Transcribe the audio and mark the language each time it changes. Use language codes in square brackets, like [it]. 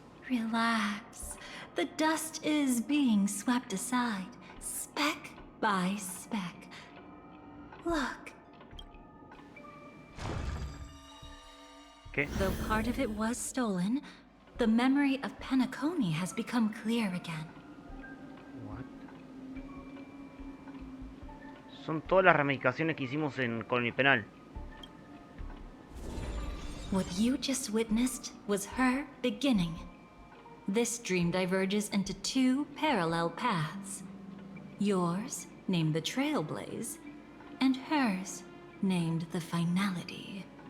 [en] Relax. The dust is being swept aside, speck by speck. Look. [es] ¿Qué? [en] Though part of it was stolen, the memory of Penacony has become clear again. What? [es] Son todas las ramificaciones que hicimos con el penal. [en] What you just witnessed was her beginning. This dream diverges into two parallel paths. Yours, named the Trailblaze, and hers, named the Finality.